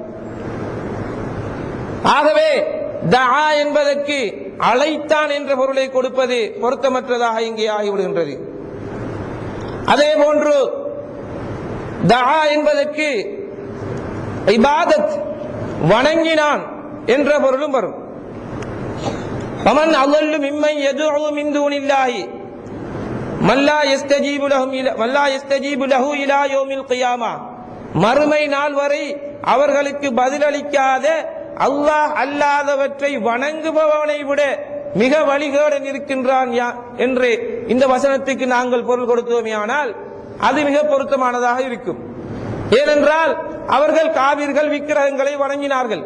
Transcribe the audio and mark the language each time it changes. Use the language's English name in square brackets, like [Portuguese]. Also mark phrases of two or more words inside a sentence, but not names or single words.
[Tamil] ஆகவே தஆ என்பதற்கு அழைத்தான் என்ற பொருளை கொடுப்பது பொருத்தமற்றதாக இங்கே ஆகிவிடுகின்றது. அதே போன்று தஆ என்பதற்கு இபாதத், வணங்கினான் என்ற பொருளும் வரும். [Arabic] ومن أضل ممن يدعو من دون الله من لا يستجيب له الى يوم القيامه, [Tamil] மறுமை நாள் வரை அவர்களுக்கு பதிலளிக்காத அல்லாஹ் அல்லாதவற்றை வணங்குபவனை விட மிக வழிகேடன் இருக்கின்றான் என்று இந்த வசனத்துக்கு நாங்கள் பொருள் கொடுத்தோமே ஆனால் அது மிக பொருத்தமானதாக இருக்கும். ஏனென்றால் அவர்கள் காபிர்கள் விக்கிரகங்களை வணங்கினார்கள்.